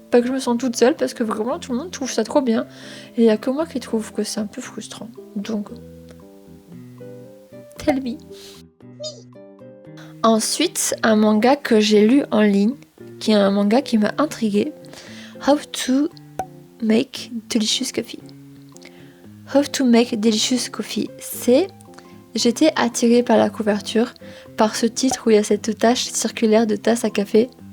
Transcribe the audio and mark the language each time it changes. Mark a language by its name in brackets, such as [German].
[French] Pas que je me sens toute seule, parce que vraiment tout le monde trouve ça trop bien. Et il n'y a que moi qui trouve que c'est un peu frustrant. [English] Donc, tell me. [French] Ensuite, un manga que j'ai lu en ligne, qui est un manga qui m'a intriguée. [English] How to make delicious coffee. How to make delicious coffee. [French] J'étais attirée par la couverture, par ce titre où il y a cette tache circulaire de tasse de café.